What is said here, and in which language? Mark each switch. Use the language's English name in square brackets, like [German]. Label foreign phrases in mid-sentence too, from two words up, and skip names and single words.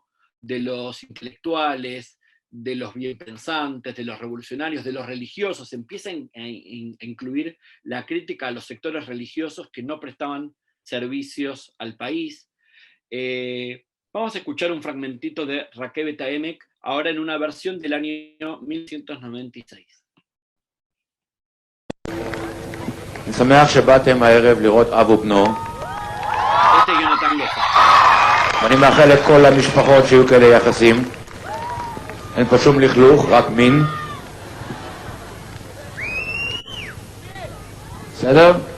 [Spanish] De los intelectuales, de los bienpensantes, de los revolucionarios, de los religiosos. Empieza a incluir la crítica a los sectores religiosos que no prestaban servicios al país. Vamos a escuchar un fragmentito de Rakebet Haemek, ahora en una versión del año 1996. [Hebrew] אני שמח שבאתם הערב לראות אב ובנו. ואני מאחל לכל המשפחות שיהיו כאלה יחסים. אין פה שום לכלוך, רק מין. בסדר?